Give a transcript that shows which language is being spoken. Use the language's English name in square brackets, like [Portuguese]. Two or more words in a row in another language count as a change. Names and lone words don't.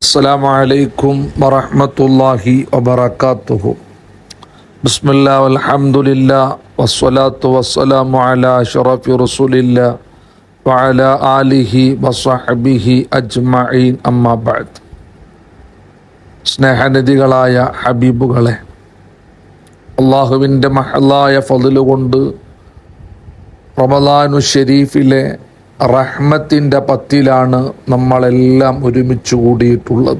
[Arabic] السلام عليكم ورحمة الله وبركاته. بسم الله والحمد لله والصلاة والسلام على أشرف رسول الله وعلى آله وصحبه أجمعين أما بعد. [Malayalam] സ്നേഹനിധികളായ ഹബീബുകളെ, അള്ളാഹുവിൻ്റെ മഹലായ ഫളില് കൊണ്ട് റമളാനു ഷരീഫിലെ റഹ്മത്തിൻ്റെ പത്തിലാണ് നമ്മളെല്ലാം ഒരുമിച്ച് കൂടിയിട്ടുള്ളത്.